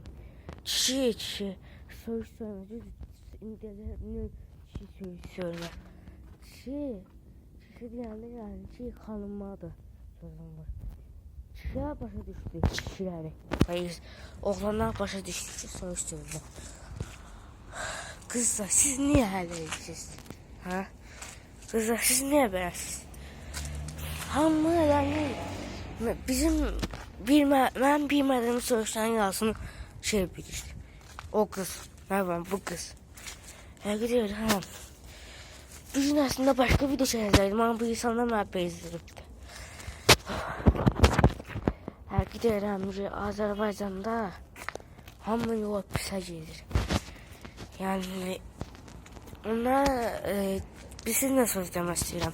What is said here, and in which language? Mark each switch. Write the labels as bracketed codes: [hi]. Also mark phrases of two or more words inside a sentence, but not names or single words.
[az] Kişi, söyüş söyləmə, indilər, kişi söyləmə. Kişi deyəndə yəni ki, xanımadır sözüm var. Kişilər başa düşdü, kişiləri. Hayır, oğlanlar başa düşdü ki, söyüş söyləmə. Kızlar, siz niye həlləyirsiniz? Ha? Kızlar, siz niye beləsiniz? Hamı yani mən bilmədiyim soruşların yazısını bilir. [tr] O kız, ne var bu kız. [az] Həqiqi deyirəm. Bir gün əslində başqa video çəkəcəkdim, amma bu insanlar mənə bezdiribdi. Həqiqi deyirəm ki, Azərbaycanda hamı yola pisə gedir. Yani onlar biz nə söz demək istəyirəm.